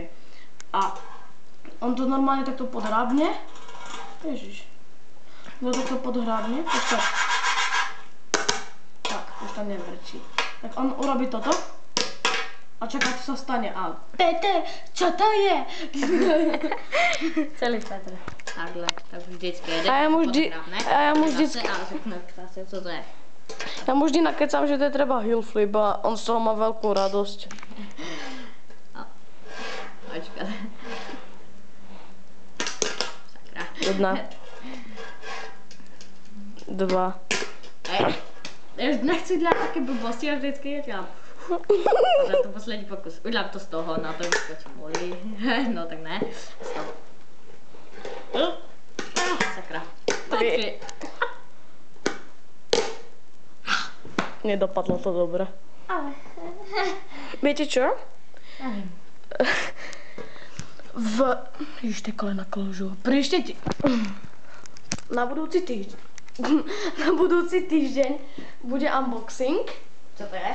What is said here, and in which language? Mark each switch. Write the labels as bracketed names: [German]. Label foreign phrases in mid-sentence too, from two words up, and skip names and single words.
[Slovak] A on to normálne takto podhrábne. Ježiš. No takto podhrábne, počkaj. Tak, už tam nevrčí. Tak on urobí toto. A čaká, čo sa stane. A Peter, čo to je? [Czech] Celý Petr. Takhle, tak vždycky jede. [Slovak] A ja mu vždycky... [Czech] A řekne, co to je. [Slovak] Ja mu vždy nakecam, že to je treba [English] heel flip [Slovak] a on z toho má veľkú radosť. [Czech] Počkat. Sakra. 1. 2. Já už nechci dělat taky blbosti a vždycky je dělám. [Slovak] Za to poslední pokus. [Czech] Udělám to z toho, na to vyskočím. No tak ne. Z toho. Sakra. 3. [Slovak] Nedopadlo to dobre. Ale. Viete čo? [Czech] Nevím. [Slovak] Ježiš, tie kolena kložú. Príšte na budúci týždeň. Na budúci týždeň bude unboxing. [Czech] Co to je?